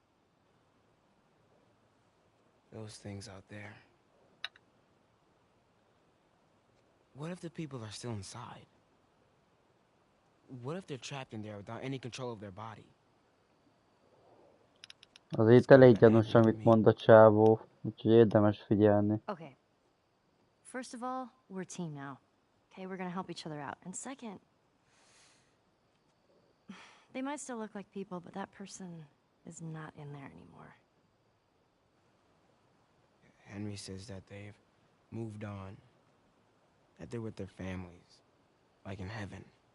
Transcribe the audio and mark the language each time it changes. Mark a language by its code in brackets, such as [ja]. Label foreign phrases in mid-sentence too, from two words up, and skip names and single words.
[en] Those things out there. What if the people are still inside? What if they're trapped in there without any control of their body? [hu] Azért elég gyanús, amit mond a csávó, úgyhogy érdemes figyelni. [en] Okay. First of all, we're a team now. Okay, we're gonna help each other out. And second, they might still look like people, but that person is not in there anymore. Henry says that they've moved on, that they're with their families, like in heaven.